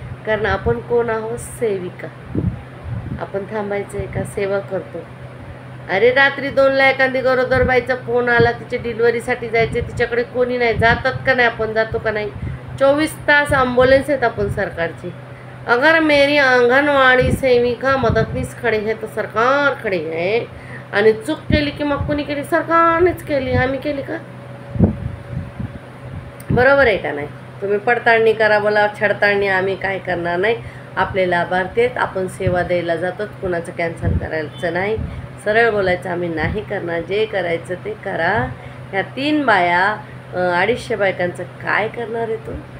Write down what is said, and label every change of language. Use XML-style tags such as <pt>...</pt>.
<mr>कारण आपण कोण आहोत? सेविका. आपण थांबायचं आहे का? सेवा करतो. अरे रात्री 2ला एखादी गरोदर बाईचा फोन आला, तिच्या डिलिव्हरीसाठी जायचे, तिच्याकडे कोणी नाही, जातात का नाही? आपण जातो का नाही? 24 तास ॲम्ब्युलन्स आहेत आपण सरकारची.</mr> <hi>अगर मेरी आंगनवाड़ी सेविका मदतनीस खडे है तो सरकार खडे है.</hi> <mr>आणि चूक केली की मग कोणी केली? सरकारनेच केली, आम्ही केली का? बरोबर आहे का नाही? तुम्ही पडताळणी करा, बोला छडताळणी आम्ही काय करणार नाही. आपले लाभार्थी आहेत, आपण सेवा द्यायला जातो, कुणाचं कॅन्सल करायचं नाही. सरळ बोलायचं, आम्ही नाही करणार, जे करायचं ते करा. ह्या 3 बाया 250 बायकांचं काय करणार आहे तो?</mr>